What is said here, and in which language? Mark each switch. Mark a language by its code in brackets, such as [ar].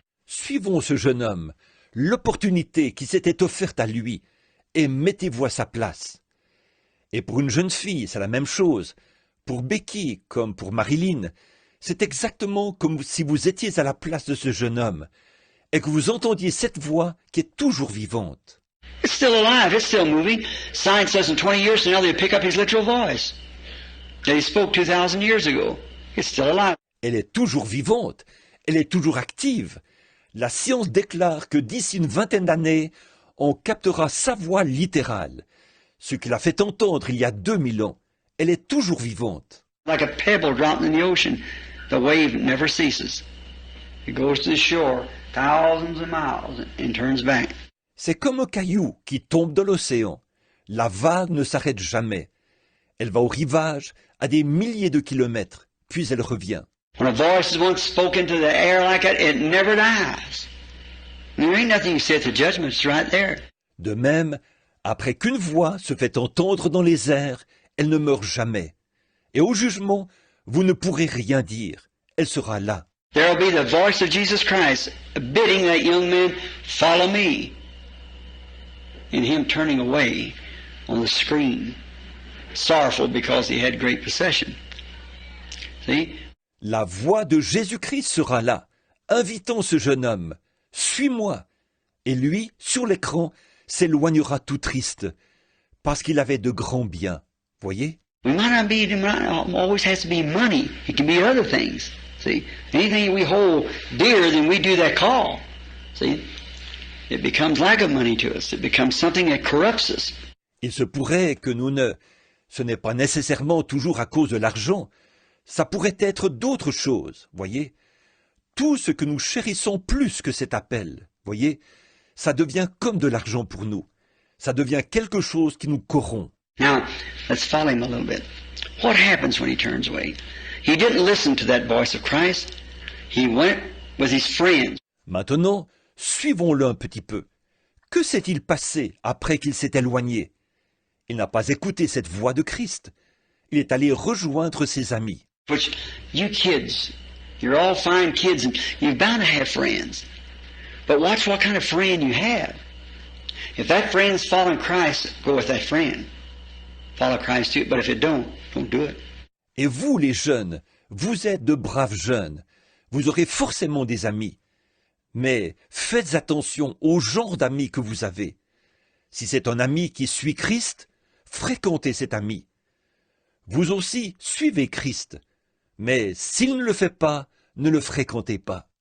[fr] Suivons ce jeune homme, l'opportunité qui s'était offerte à lui, et mettez-vous à sa place. Et pour une jeune fille, c'est la même chose. Pour Becky, comme pour Marilyn, c'est exactement comme si vous étiez à la place de ce jeune homme, et que vous entendiez cette voix qui est toujours vivante. [en] It's still alive, it's still moving. Science says in 20 years from now they'll pick up his literal voice that he spoke 2,000 years ago. It's still alive. [fr] Elle est toujours vivante, elle est toujours active. La science déclare que d'ici une vingtaine d'années, on captera sa voix littérale. Ce qui l'a fait entendre il y a 2000 ans. Elle est toujours vivante. [en] Like a pebble dropped in the ocean, the wave never ceases. It goes to the shore thousands of miles and turns back. [fr] C'est comme un caillou qui tombe dans l'océan. La vague ne s'arrête jamais. Elle va au rivage à des milliers de kilomètres, puis elle revient. [en] When a voice is once spoken to the air like that, it never dies. There ain't nothing you say at the judgment, it's right there. [fr] De même, après qu'une voix se fait entendre dans les airs, elle ne meurt jamais. Et au jugement, vous ne pourrez rien dire. Elle sera là. [en] There will be the voice of Jesus Christ bidding that young man, follow me. And him turning away on the screen, sorrowful because he had great possession. See? [fr] La voix de Jésus-Christ sera là, invitant ce jeune homme. Suis-moi. Et lui, sur l'écran, s'éloignera tout triste, parce qu'il avait de grands biens. Voyez? [en] We might not be, it not always has to be money. It can be other things. See? Anything we hold dearer than we do that call. See? It becomes like a money to us. It becomes something that corrupts us. [fr] Il se pourrait que ce n'est pas nécessairement toujours à cause de l'argent. Ça pourrait être d'autres choses, voyez. Tout ce que nous chérissons plus que cet appel, voyez, ça devient comme de l'argent pour nous. Ça devient quelque chose qui nous corrompt. [en] Now, let's follow him a little bit. What happens when he turns away? He didn't listen to that voice of Christ. He went with his friends. [fr] Maintenant, suivons-le un petit peu. Que s'est-il passé après qu'il s'est éloigné? Il n'a pas écouté cette voix de Christ. Il est allé rejoindre ses amis. [en] Which, you kids, you're all fine kids and you're bound to have friends. But watch what kind of friend you have. If that friend's following Christ, go with that friend. Follow Christ too, but if it don't do it. [fr] Et vous, les jeunes, vous êtes de braves jeunes. Vous aurez forcément des amis. Mais faites attention au genre d'amis que vous avez. Si c'est un ami qui suit Christ, fréquentez cet ami. Vous aussi, suivez Christ. Mais s'il ne le fait pas, ne le fréquentez pas.